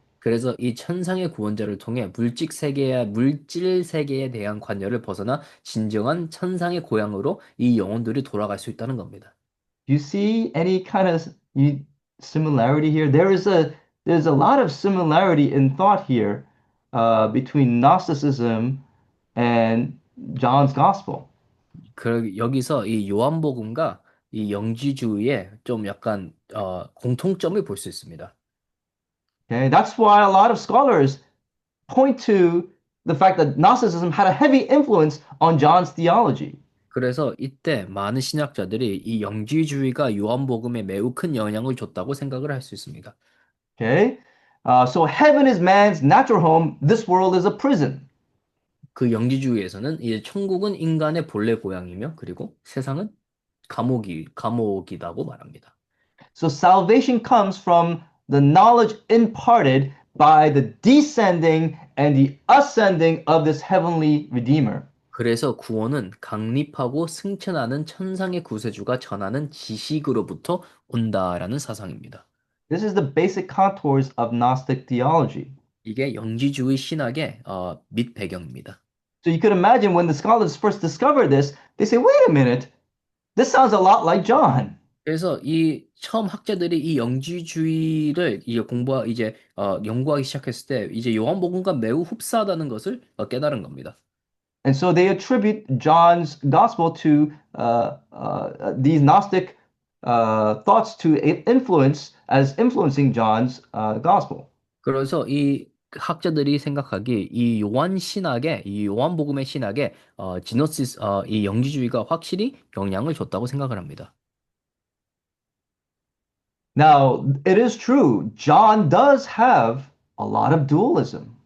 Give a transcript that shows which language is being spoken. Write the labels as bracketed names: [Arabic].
[Korean] 그래서 이 천상의 구원자를 통해 물질 세계에 대한 관여를 벗어나 진정한 천상의 고향으로 이 영혼들이 돌아갈 수 있다는 겁니다. [English] Do you see any kind of similarity here? There's a lot of similarity in thought here between Gnosticism and John's Gospel. [Korean] 여기서 이 요한복음과 이 영지주의에 좀 약간 공통점을 볼 수 있습니다. [English] Okay, that's why a lot of scholars point to the fact that Gnosticism had a heavy influence on John's theology. [Korean] 그래서 이때 많은 신학자들이 이 영지주의가 요한복음에 매우 큰 영향을 줬다고 생각을 할 수 있습니다. [English] Okay, so heaven is man's natural home. This world is a prison. [Korean] 그 영지주의에서는 이제 천국은 인간의 본래 고향이며 그리고 세상은 감옥이라고 말합니다. [English] So salvation comes from the knowledge imparted by the descending and the ascending of this heavenly Redeemer. [Korean] 그래서 구원은 강립하고 승천하는 천상의 구세주가 전하는 지식으로부터 온다라는 사상입니다. [English] This is the basic contours of Gnostic theology. [Korean] 이게 영지주의 신학의 밑 배경입니다. [English] So you could imagine when the scholars first discovered this, they say, wait a minute, this sounds a lot like John. [Korean] 그래서 이 처음 학자들이 이 영지주의를 이제 연구하기 시작했을 때 이제 요한복음과 매우 흡사하다는 것을 깨달은 겁니다. [English] And so they attribute John's gospel to these Gnostic thoughts to influence as influencing John's gospel. [Korean] 그래서 이 학자들이 생각하기 이 요한복음의 신학에 이 영지주의가 확실히 영향을 줬다고 생각을 합니다. [English] Now, it is true, John does have a lot of dualism.